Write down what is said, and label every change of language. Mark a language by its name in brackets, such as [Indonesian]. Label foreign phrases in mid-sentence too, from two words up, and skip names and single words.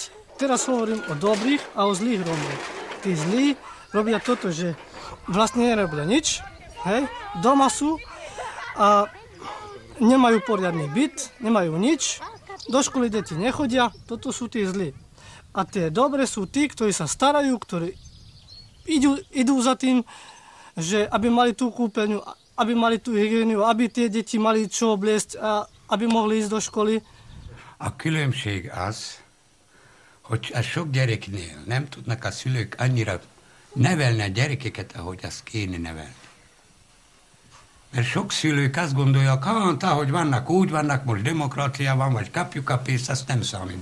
[Slovak] Teraz hovorím o dobrých a o zlých Rómoch. Tí zlí robia toto, že vlastne nerobia nič, hej, doma sú a nemajú poriadny byt, nemajú nič, do školy deti nechodia, toto sú tí zlí. A tie dobré sú tí, ktorí sa starajú, ktorí idú za tým, že aby mali tú kúpeľňu, aby mali tú hygiéniu, aby tie deti mali čo obliecť a aby mohli ísť do školy. [Hungarian] A különbség az, hogy a sok gyereknél nem tudnak a szülők annyira nevelni a gyerekeket, ahogy azt kéne nevelni. Mert sok szülők azt gondolják, hogy vannak, úgy vannak, most demokrácia van, vagy kapjuk a pénzt, azt nem számít.